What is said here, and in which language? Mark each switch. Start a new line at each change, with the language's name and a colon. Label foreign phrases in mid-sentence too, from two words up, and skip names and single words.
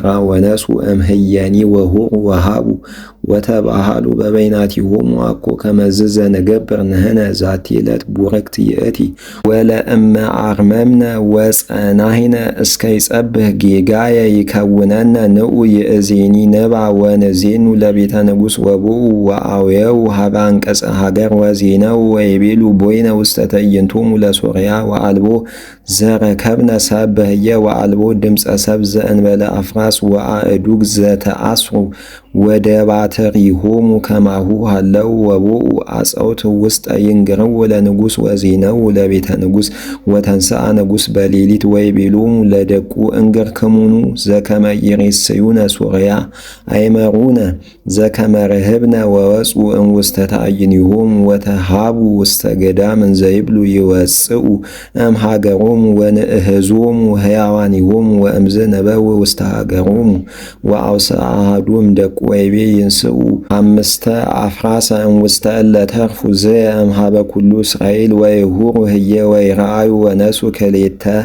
Geez: ወነሱ እምህየኒ ወሁሩ ወሃቡ ወተባሃሉ በበይናቲሆሙ አኮ ከመዝ ዘንገብር ንሕነ ዛቲ ዕለት ቡርክት ይእቲ ወለእመ አርመምነ ወጸናሂነ እስከ ይጸብህ ጌጋየ ይከውነነ ንዑ ይእዜኒ ንባ ወንዜኑ ለቤተ ንጉሥ ወቦኡ ወአውየው ሀበ አንቀጸ ሀገር ወዜነው ወይቤሉ ቦይነ ውስተ ትዕይንቶሙ ለሶርያ ወአልቦ ዘረከብነ ሰብ በህየ ወአልቦ ድምፀ ሰብ ዘእንበለ አፍራስ ወአእዱግ ዘተአስሩ ወደባትሪሆሙ ከማሁ ሃለው ወቦኡ አፀውት ውስጠ ይንግርው ለንጉሥ ወዜነው ለቤተ ንጉሥ ወተንስአ ንጉሥ በሌሊት ወይቤሎሙ ለደቁ እንግርክሙኑ ዘከመ ይሬስዩነ ሶርያ አይመሩነ ዘከመ ርህብነ ወወፁ እምውስተ ተአይኒሆሙ ወተሃቡ ውስተ ገዳም እንዘይብሉ ይወፅኡ እምሃገሮሙ ወንእህዞሙ ሕያዋኒሆሙ ወእምዝ ነበው ውስተ ሃገሮሙ ወአውስአ አሐዱ እምደቁ ወይቤ ይንስኡ አምስተ አፍራሰ እምውስተ እለ ተርፉ ዝየ እምሃበ ኩሉ እስራኤል ወይሁሩ ህየ ወይረአዩ ወነሱ ክልኤተ